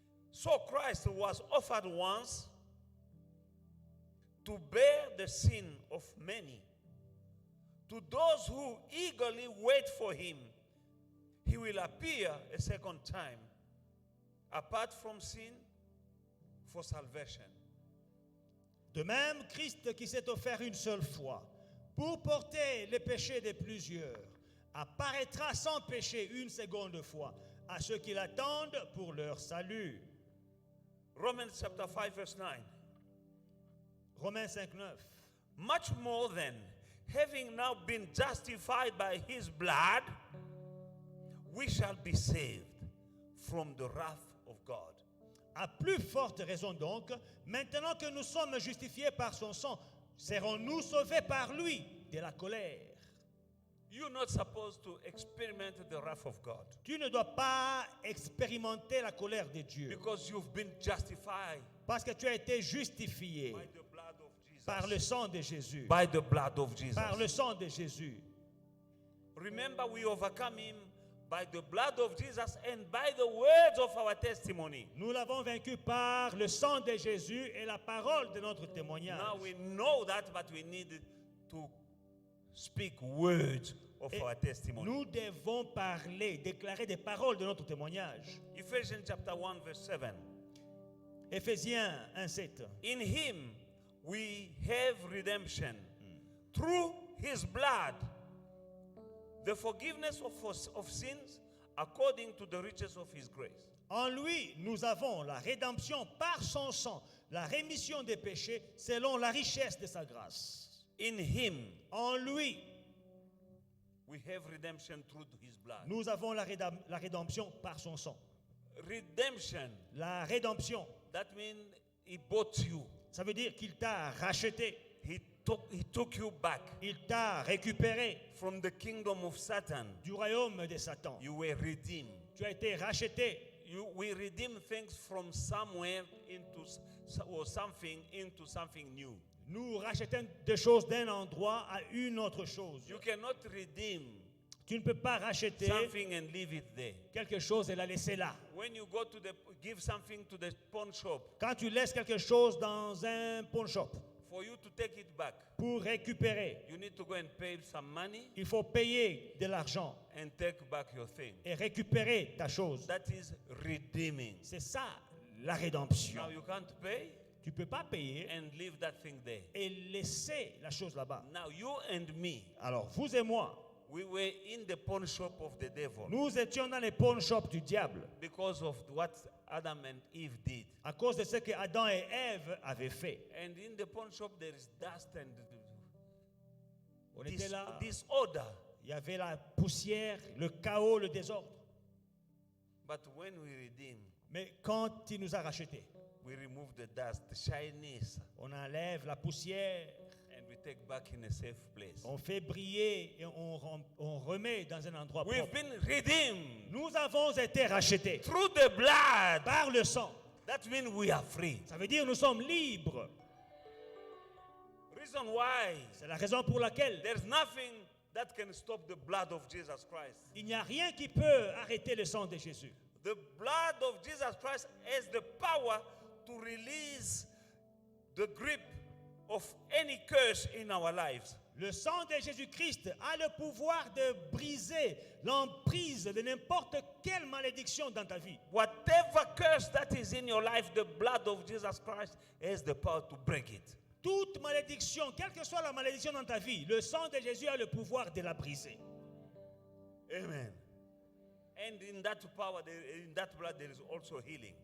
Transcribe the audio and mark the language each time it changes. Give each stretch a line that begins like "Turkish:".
English: So Christ was offered once to bear the sin of many. To those who eagerly wait for him, he will appear a second time, apart from sin, for salvation.
French: De même, Christ qui s'est offert une seule fois pour porter les péchés de plusieurs, apparaîtra sans péché une seconde fois à ceux qui l'attendent pour leur salut.
English: Romans chapter 5 verse 9.
French: Romains 5, 9.
English: Much more then, having now been justified by his blood, we shall be saved from the wrath of God.
French: À plus forte raison donc, maintenant que nous sommes justifiés par son sang, serons-nous sauvés par lui de la colère.
English: You're not supposed to experiment the wrath of God
French: Tu ne dois pas expérimenter la colère de Dieu
English: because you've been justified
French: parce que tu as été justifié
English: by the blood of Jesus.
French: par le sang de Jésus.
English: By the blood of Jesus.
French: Par le sang de Jésus.
English: Remember, we overcome him by the blood of Jesus and by the words of our testimony.
French: Nous l'avons vaincu par le sang de Jésus et la parole de notre témoignage.
English: Now we know that, but we need to speak words of
French: Et
English: our testimony.
French: nous devons parler, déclarer des paroles de notre témoignage.
English: Ephesians chapter 1 verse 7.
French: Éphésiens 1, 7.
English: In him we have redemption through his blood, the forgiveness of sins according to the riches of his grace.
French: En lui, nous avons la rédemption par son sang, la rémission des péchés selon la richesse de sa grâce.
English: In him,
French: En lui,
English: We have redemption through his blood.
French: Nous avons la rédemption par son sang.
English: Redemption,
French: La rédemption,
English: that means he bought you.
French: ça veut dire qu'il t'a racheté.
English: He took you back
French: Il t'a récupéré
English: from the kingdom of Satan.
French: du royaume de Satan.
English: You were redeemed.
French: Tu as été racheté.
English: We redeem things from somewhere into or something into something new.
French: Nous rachetons des choses d'un endroit à une autre chose.
English: You cannot redeem
French: Tu ne peux pas racheter
English: something and leave it there.
French: quelque chose et la laisser là.
English: When you go to give something to the pawn shop,
French: Quand tu laisses quelque chose dans un pawn shop
English: for you to take it back,
French: pour récupérer,
English: you need to go and pay some money
French: il faut payer de l'argent
English: and take back your thing.
French: et récupérer ta chose.
English: That is redeeming.
French: C'est ça la
English: Now
French: rédemption.
English: you can't pay
French: Tu ne peux pas payer
English: and leave that thing there.
French: et laisser la chose là-bas.
English: Now you and me,
French: Alors, vous et moi,
English: we were in the pawn shop of the devil
French: nous étions dans les pawn shops du diable
English: because of what Adam and Eve did.
French: à cause de ce que Adam et Ève avaient fait.
English: And in the pawn shop there is dust and
French: On était là,
English: disorder.
French: il y avait la poussière, le chaos, le désordre.
English: But when we redeem,
French: Mais quand il nous a rachetés,
English: we remove the dust, the shyness,
French: on enlève la poussière,
English: and we take back in a safe place.
French: on fait briller et on remet dans un endroit
English: We've
French: propre.
English: been redeemed
French: Nous avons été rachetés
English: through the blood.
French: par le sang.
English: That means we are free.
French: Ça veut dire nous sommes libres.
English: Reason why
French: C'est la raison pour laquelle
English: there's nothing that can stop the blood of Jesus Christ.
French: il n'y a rien qui peut arrêter le sang de Jésus.
English: The blood of Jesus Christ has the power to release the grip of any curse in our lives.
French: Le sang de Jésus-Christ a le pouvoir de briser l'emprise de n'importe quelle malédiction dans ta vie.
English: Whatever curse that is in your life, the blood of Jesus Christ has the power to break it.
French: Toute malédiction, quelle que soit la malédiction dans ta vie, le sang de Jésus a le pouvoir de la briser.
English: Amen. And in that power, in that blood, there is also healing